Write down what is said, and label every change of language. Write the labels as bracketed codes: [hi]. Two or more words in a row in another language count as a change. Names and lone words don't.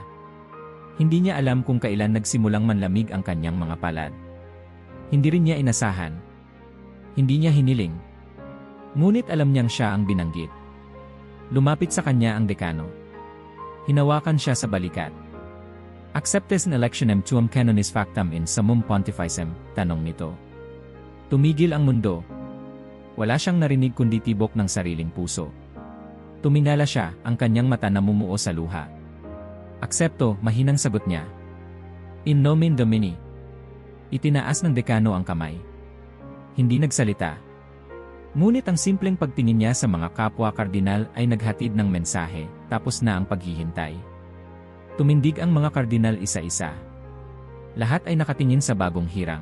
[tl] Hindi niya alam kung kailan nagsimulang manlamig ang kanyang mga palad. Hindi rin niya inasahan. Hindi niya hiniling. Ngunit alam niyang siya ang binanggit. Lumapit sa kanya ang dekano. Hinawakan siya sa balikat. [la] Acceptes in electionem tuum canonis factam in summum pontificem, [tl] tanong nito. Tumigil ang mundo. Wala siyang narinig kundi tibok ng sariling puso. Tumingala siya, ang kanyang mata namumuo sa luha. Aksepto, mahinang sagot niya. [la] In nomen Domini. [tl] Itinaas ng dekano ang kamay. Hindi nagsalita. Ngunit ang simpleng pagtingin niya sa mga kapwa kardinal ay naghatid ng mensahe, tapos na ang paghihintay. Tumindig ang mga kardinal isa-isa. Lahat ay nakatingin sa bagong hirang.